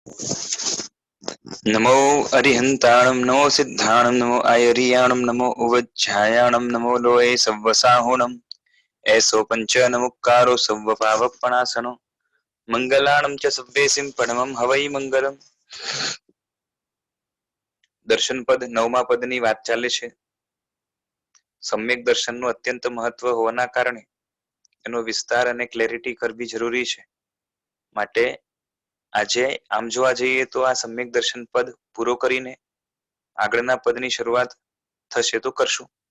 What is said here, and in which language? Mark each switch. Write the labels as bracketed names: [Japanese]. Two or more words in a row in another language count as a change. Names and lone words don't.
[Prakrit languages] नमो अरिहंताणं नमो सिद्धाणं नमो आयरियाणं नमो उवज्झायाणं नमो लोये सव्वसाहुणं ऐसो पंच नमुक्कारो सव्वपावपणासनो मंगलाणं च सव्वेसिं परमं हवै मंगलम। [Gujarati] દર્શન પદ 9મા પદની વાત ચાલે છે। સમ્યક દર્શનનું અત્યંત મહત્વ હોવાના કારણે એનો વિસ્તાર અને ક્લેરિટી કરવી જરૂરી છે। માટે આજે આમ જોવા જઈએ તો આ સમ્યક દર્શન પદ પૂરો કરીને આગળના પદની શરૂઆત થશે તો કરશું।